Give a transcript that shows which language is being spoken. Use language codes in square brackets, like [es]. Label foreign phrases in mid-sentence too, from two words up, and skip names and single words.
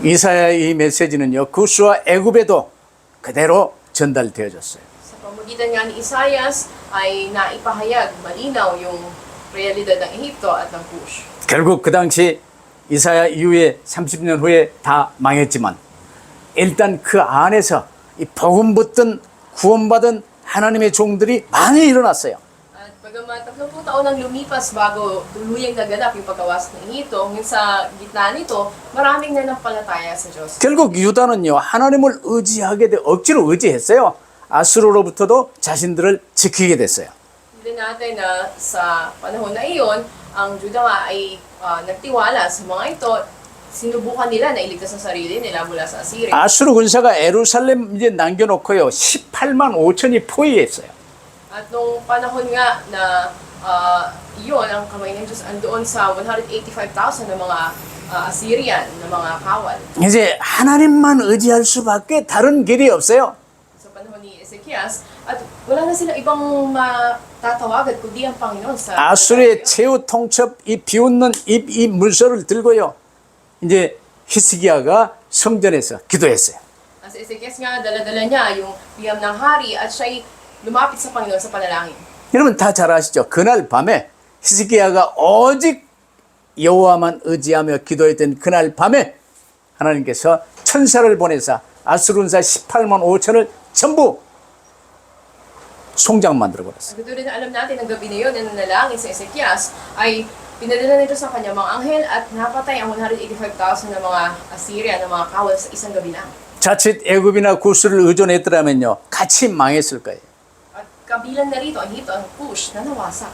[ko] 이사야의 이 메시지는요 구스와 애굽에도 그대로 전달되어졌어요. [tl] Sa pamagitan nga ni Isaias ay naipahayag malinaw yung realidad ng Ehipto at ng Cush. [ko] 결국 그 당시 이사야 이후에 30년 후에 다 망했지만 일단 그 안에서 이 복음 붙든 구원받은 하나님의 종들이 많이 일어났어요. [tl] At bagaman 30 taon ang lumipas bago tuluyang naganap yung pagkawas ng Ehipto, hanggang sa gitna nito, maraming nanampalataya sa Diyos. [ko] 결국 유다는요 하나님을 의지하게 돼 억지로 의지했어요. 아수르로부터도 자신들을 지키게 됐어요. [tl] Hindi natin na sa panahon na iyon, ang Juda nga ay nagtiwala sa mga ito, sinubukan nila na iligtas ang sarili nila mula sa Assyria. [ko] 아수르 군사가 예루살렘 이제 남겨놓고요 18만 5천이 포위했어요. [tl] At nung panahon nga na iyon, ang kamay ng Diyos andoon sa 185,000 na mga Assyrian na mga kawal. [ko] 이제 하나님만 의지할 수밖에 다른 길이 없어요. [tl] Sa panahon ni Ezekias, at wala na silang ibang matatawagan kundi ang Panginoon sa [ko] 아수르의 최후 통첩 이 비웃는 입 이 물소를 들고요. 이제 히스기야가 성전에서 기도했어요. [tl] Sa Ezekias nga, dala-dala niya yung biyam ng hari at siya'y lumapit sa Panginoon sa panalangin. [ko] 여러분 다 잘 아시죠? 그날 밤에 히스기야가 오직 여호와만 의지하며 기도했던 그날 밤에 하나님께서 천사를 보내사 아수르 군사 18만 5천을 전부 송장 만들어 버렸어요. [tl] At tulad na alam natin, ang gabi na yun na nanalangin sa Ezekias ay pinadala nito sa kanya mga anghel at napatay ang 185,000 na mga Assyria na mga kawal sa isang gabi lang. [ko] 자칫 애굽이나 구스를 의존했더라면요 같이 망했을 거예요. [tl] At kabilang na rito ang Ehipto, ang Cush na nawasak.